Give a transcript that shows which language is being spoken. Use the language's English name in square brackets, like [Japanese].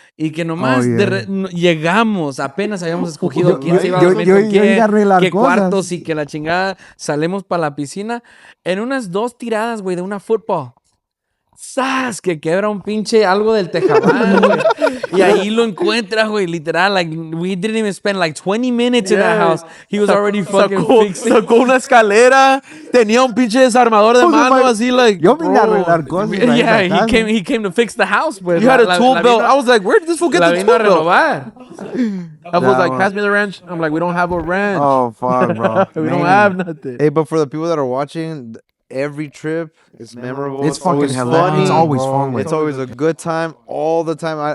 [Spanish] Y que nomás llegamos, apenas habíamos escogido quién se iba a dormir con quién, qué cuartos y que la chingada. Salimos para la piscina en unas 2 tiradas, güey, de una fútbol. ¡Sas! Que quebra un pinche algo del tejabán, güey. Y ahí lo encuentras, güey, literal. [English] Like, we didn't even spend like 20 minutes in that house. He was already fucking fixing. [Spanish] Sacó una escalera, tenía un pinche desarmador de mano, así, like... Yo vine a arreglar cosas. [English] Yeah, he came to fix the house, pues. You had a tool belt. I was like, where did this fool get the [Spanish] vino [English] tool [Spanish] a [English] belt? [Spanish] renovar. [English] I was like, pass me the wrench. I'm like, we don't have a wrench. Oh fuck, bro. We don't have nothing. Hey, but for the people that are watching, every trip is memorable. It's fucking always hilarious. funny. It's always fun. It's always a good time all the time.